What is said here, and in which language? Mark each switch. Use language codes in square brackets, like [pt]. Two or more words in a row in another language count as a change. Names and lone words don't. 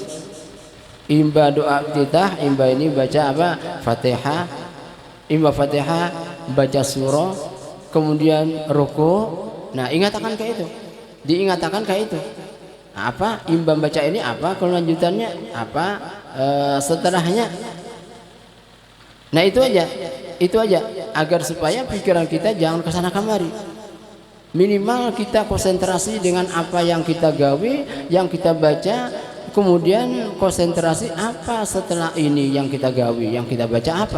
[id] Imba doa iftitah, imba ini baca apa? Fatihah, imba Fatihah, baca surah, kemudian ruku. Nah ingatakan kayak itu, diingatakan kayak itu. Nah, apa imba baca ini, apa kelanjutannya, apa setelahnya. Nah itu aja agar supaya pikiran kita jangan kesana kemari. Minimal kita konsentrasi dengan apa yang kita gawe, yang kita baca, kemudian konsentrasi apa setelah ini yang kita gawe, yang kita baca apa.